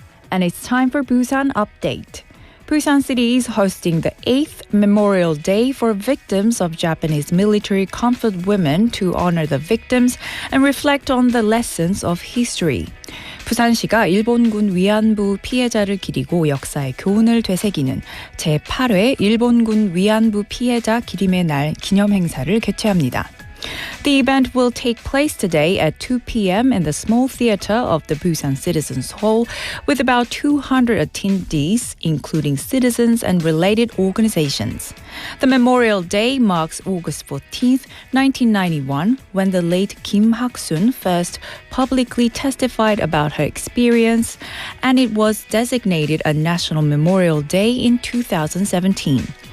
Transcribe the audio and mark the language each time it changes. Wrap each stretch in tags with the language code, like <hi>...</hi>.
<en>And it's time for Busan Update. Busan City is hosting the 8th Memorial Day for victims of Japanese military comfort women to honor the victims and reflect on the lessons of history.</en> <ko>부산시가 일본군 위안부 피해자를 기리고 역사의 교훈을 되새기는 제8회 일본군 위안부 피해자 기림의 날 기념 행사를 개최합니다.</ko> <en>The event will take place today at 2 p.m. in the small theater of the Busan Citizens Hall with about 200 attendees, including citizens and related organizations. The Memorial Day marks August 14th, 1991, when the late Kim Hak-sun first publicly testified about her experience, and it was designated a National Memorial Day in 2017.</en>